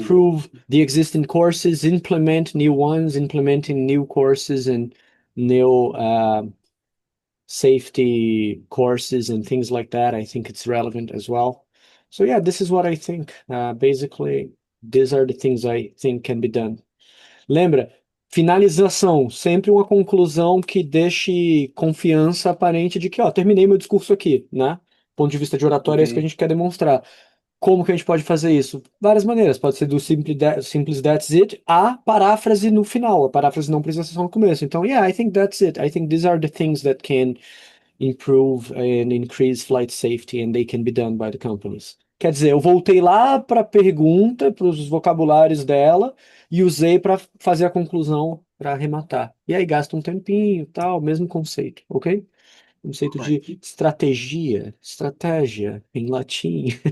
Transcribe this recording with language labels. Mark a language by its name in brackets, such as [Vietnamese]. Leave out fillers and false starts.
[English] improve the existing courses, implement new ones, implementing new courses and new safety courses and things like that. I think it's relevant as well. So yeah, this is what I think. Basically, these are the things I think can be done. [Portuguese] Lembra, finalização, sempre uma conclusão que deixe confiança aparente de que, ó, terminei meu discurso aqui, né? Ponto de vista de oratória é isso que a [English] Ok. [Portuguese] gente quer demonstrar. Como que a gente pode fazer isso? Várias maneiras. Pode ser do simples [English] that's it [Portuguese] a paráfrase no final. A paráfrase não precisa ser só no começo. Então, [English] yeah, I think that's it. I think these are the things that can improve and increase flight safety and they can be done by the companies. [Portuguese] Quer dizer, eu voltei lá para a pergunta, para os vocabulários dela e usei para fazer a conclusão, para arrematar. E aí gasta um tempinho, tal, mesmo conceito, ok? Conceito de estratégia em latim.